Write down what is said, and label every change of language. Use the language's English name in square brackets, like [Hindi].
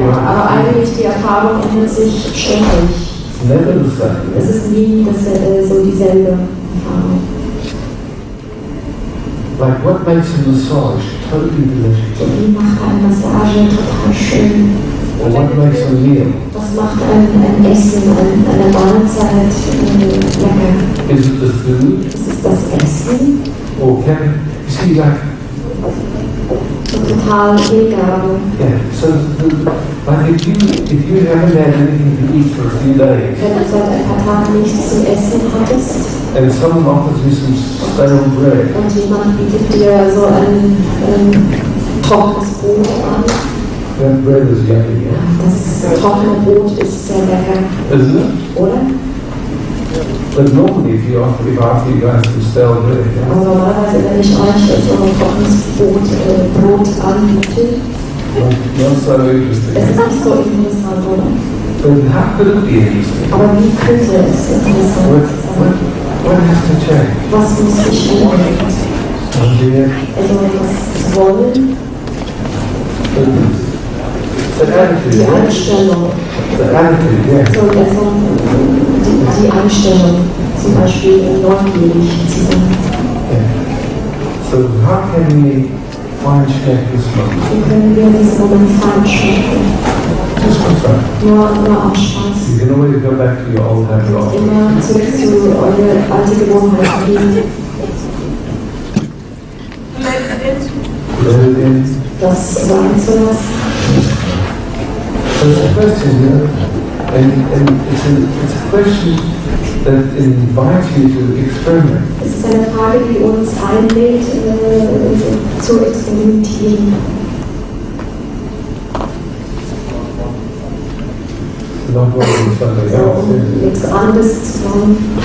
[German] Ja, [English] night. [German] aber eigentlich die Erfahrung ändert sich ständig. [English] It's never the same. [German] Es ist nie so dieselbe Erfahrung. [English] Like what makes a massage totally delicious? [German] So, wie macht eine Massage total schön? [English] Or what makes a meal? [German] Was macht ein Essen, eine Mahlzeit lecker? [English] Is it the food? [German] Ist es das Essen? [English] Or can you see like [German] Total Hingabe. [English] yeah, so like if you haven't had anything to eat for a few days [German] Wenn du seit ein paar Tagen nichts zum Essen hattest [English] and someone offers you some stale bread, [German] und jemand bietet dir so ein trockenes Brot an, [English] that bread is yummy, yeah? [German] das trockene Brot ist sehr lecker, [English] Isn't it? [German] oder? [English] But normally if I offer you guys some stale bread, yeah? [German] Aber normalerweise, wenn ich euch so ein trockenes Brot anbiete, [English] Not so interesting. [German] es ist nicht so interessant, oder? [English] But how could it be interesting? [German] Aber wie könnte es interessant sein? [English] What has to change? [German] Was muss sich ändern? [English] Oh dear. [German] Also etwas zu wollen, [English] The attitude. [German] Die Einstellung. [English] The attitude, yeah. [German] So, also die Einstellung, zum Beispiel neugierig zu sein. [English] Yeah. So how can we fine-check this moment? [German] Wie können wir diesen Moment feinschmecken? [English] Just for fun. [German] Nur aus Spaß. [English] You can always go back to your old habit. [German] Immer zurück zu eurer alten Gewohnheiten gehen. [English] Let it in. [German] Das sein zu lassen. [English] So it's a question, you know, and it's a question that invites you to experiment. [German] Es ist eine Frage, die uns einlädt, zu experimentieren. [English] Not wanting something [German] So, [English] else. [German] um nichts anderes zu wollen.